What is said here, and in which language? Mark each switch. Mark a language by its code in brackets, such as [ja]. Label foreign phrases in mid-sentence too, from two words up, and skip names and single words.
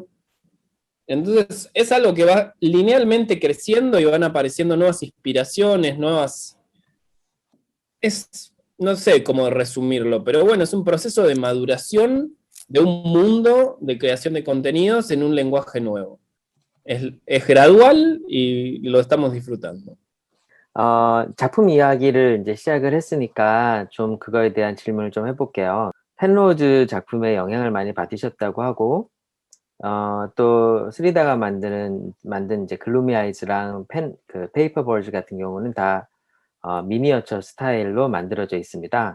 [es] Entonces es algo que va linealmente creciendo y van apareciendo nuevas inspiraciones, no sé cómo resumirlo, pero bueno, es un proceso de maduración de un mundo de creación de contenidos en un lenguaje nuevo. Es gradual y lo estamos disfrutando. [ko] 작품 이야기를 이제 시작을 했으니까 좀 그거에 대한 질문을 좀 해볼게요. 펜로즈 작품에 영향을 많이 받으셨다고 하고, 또 스리다가 만든 이제 글루미 아이즈랑 페이퍼 벌즈 같은 경우는 다 미니어처 스타일로 만들어져 있습니다.